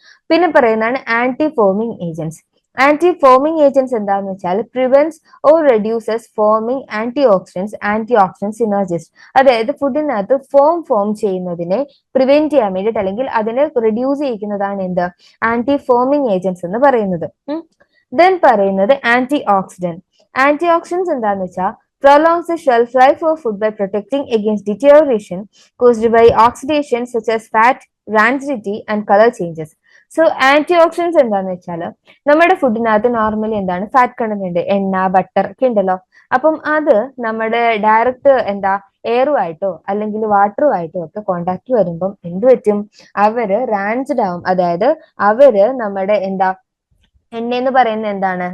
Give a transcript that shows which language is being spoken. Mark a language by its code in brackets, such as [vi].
[ml] പിന്നെ പറയുന്നതാണ് anti foaming agents. Anti foaming agents എന്താന്ന് വെച്ചാൽ [en] prevents or reduces foaming [ml] anti oxidant സിനർജിസ്റ്റ്. അതായത് ഫുഡിനകത്ത് ഫോം ചെയ്യുന്നതിനെ പ്രിവെന്റ് ചെയ്യാൻ വേണ്ടിയിട്ട് അല്ലെങ്കിൽ അതിനെ റെഡ്യൂസ് ചെയ്യിക്കുന്നതാണ് എന്ത് ആന്റി ഫോമിംഗ് ഏജൻസ് എന്ന് പറയുന്നത്. ദെൻ പറയുന്നത് ആന്റി ഓക്സിഡന്റ്. ആന്റി ഓക്സിഡൻസ് എന്താന്ന് വെച്ചാൽ [en] prolongs the shelf life of food by protecting against deterioration caused by oxidation such as fat, rancidity and color changes. [ml] So anti oxidants എന്താന്ന് വെച്ചാൽ നമ്മുടെ ഫുഡിനകത്ത് normally എന്താണ് fat content ഉണ്ട്, എണ്ണ, butter ഒക്കെ ഉണ്ടല്ലോ. അപ്പം അത് നമ്മുടെ ഡയറക്റ്റ് എയറുമായിട്ടോ അല്ലെങ്കിൽ വാട്ടറുമായിട്ടോ ഒക്കെ കോണ്ടാക്ട് വരുമ്പം എന്ത് പറ്റും? അവര് റാൻസ്ഡ് ആവും. അതായത് അവര് നമ്മുടെ എണ്ണ എന്ന് പറയുന്നത് എന്താണ്?